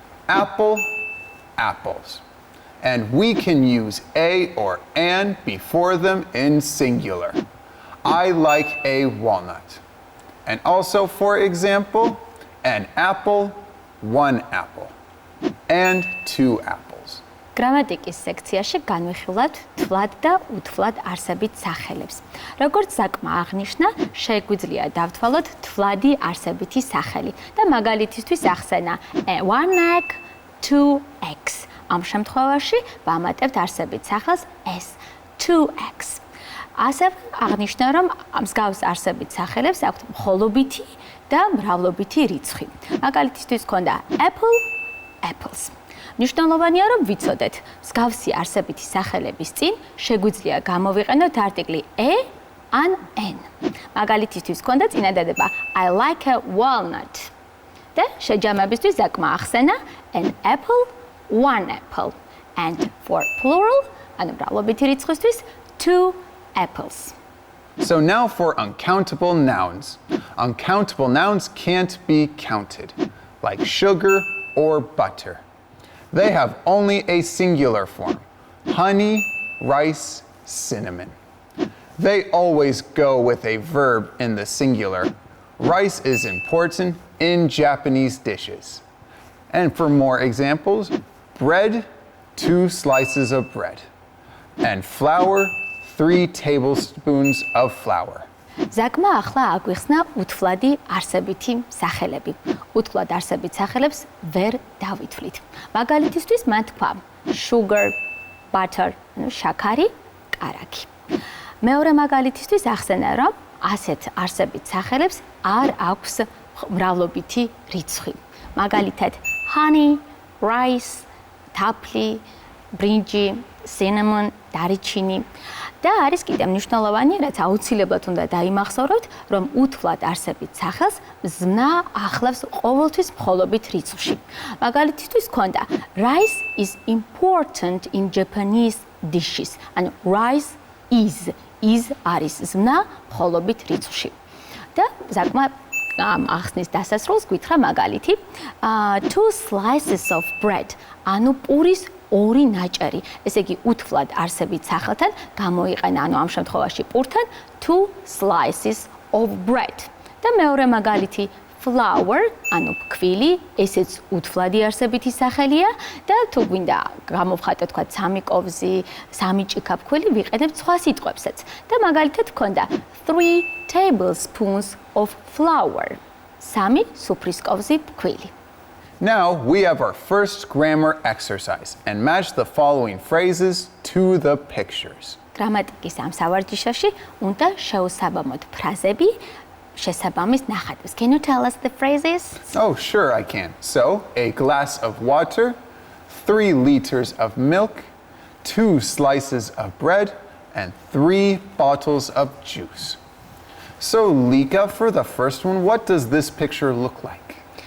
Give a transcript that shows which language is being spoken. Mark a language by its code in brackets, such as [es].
[en] Apple, apples. And we can use a or an before them in singular. I like a walnut. And also, for example, an apple, 1 apple, and 2 apples. [ka] გრამატიკის სექციაში განვიხილავთ თვლად და უთვლად არსებით სახელებს. როგორც საკმა აღნიშნა, შეგვიძლია დავთვალოთ თვლადი არსებითი სახელი და მაგალითისთვის ახსენა [en] 1 egg, 2 eggs. [ka] ამ შემთხვევაში ვამატებთ არსებით სახელს s, [en] 2 eggs. [ka] ასევე აღნიშნა, რომ მსგავს არსებით სახელებს აქვთ მხოლობითი და მრავლობითი რიცხვი. მაგალითისთვის ქონდა [en] apple, apples. [ka] მნიშვნელოვანია, რომ ვიცოდეთ, მსგავსი არსებითი სახელების წინ შეგვიძლია გამოვიყენოთ არტიკლი a ან n. მაგალითისთვის ქონდა წინადადება [en] I like a walnut. [ka] და შეჯამებისთვის საკმა ახსენა [en] an apple, 1 apple. And for plural, [ka] ანუ მრავლობითი რიცხვისთვის [en] 2 apples. So now for uncountable nouns. Uncountable nouns can't be counted, like sugar or butter. They have only a singular form, honey, rice, cinnamon. They always go with a verb in the singular. Rice is important in Japanese dishes. And for more examples, bread, 2 slices of bread. And flour, 3 tablespoons of flour. [ka] ზაკმა ახლა აგვიხსნა უთვლადი არსებითი სახელები. უთვლად არსებით სახელებს ვერ დავითვლით. მაგალითისთვის მან თქვა [en] sugar, butter, [ka] ანუ შაქარი, კარაქი. მეორე მაგალითისთვის ახსენა, რომ ასეთ არსებით სახელებს არ აქვს მრავლობითი რიცხვი. მაგალითად [en] honey, rice, [ka] თაფლი, ბრინჯი, cinnamon, დარიჩინი. და არის კიდე მნიშვნელოვანი, რაც აუცილებლად უნდა დაიმახსოვროთ, რომ უთვლად არსებით სახელს ზმნა ახლავს ყოველთვის მხოლობით რიცხვში. მაგალითისთვის ქონდა [en] rice is important in Japanese dishes. [ka] ანუ [en] rice is [ka] არის ზმნა მხოლობით რიცხვში. და საკმა ახსნის დასასრულს გითხრა მაგალითი [en] 2 slices of bread [ka] ანუ პურის 2 ნაჭერი. ესე იგი უთვლად არსებით სახელთან გამოიყენა, ანუ ამ შემთხვევაში პურთან [en] 2 slices of bread. [ka] და მეორე მაგალითი flour, ანუ ფქვილი, ესეც უთვლადი არსებითი სახელია და თუ გვინდა გამოვხატოთ თქვა 3 კოვზი, 3 ჭიქა ფქვილი, ვიყენებთ სხვა სიტყვებსაც. და მაგალითად გქონდა [en] 3 tablespoons of flour. [ka] 3 სუფრის კოვზი ფქვილი. [en] Now we have our first grammar exercise and match the following phrases to the pictures. [ka] გრამატიკის ამ სავარჯიშოში უნდა შეუსაბამოთ ფრაზები შესაბამის ნახატებს. [en] Can you tell us the phrases? Oh, sure I can. So, a glass of water, 3 liters of milk, 2 slices of bread, and 3 bottles of juice. So, Lika, for the first one, what does this picture look like?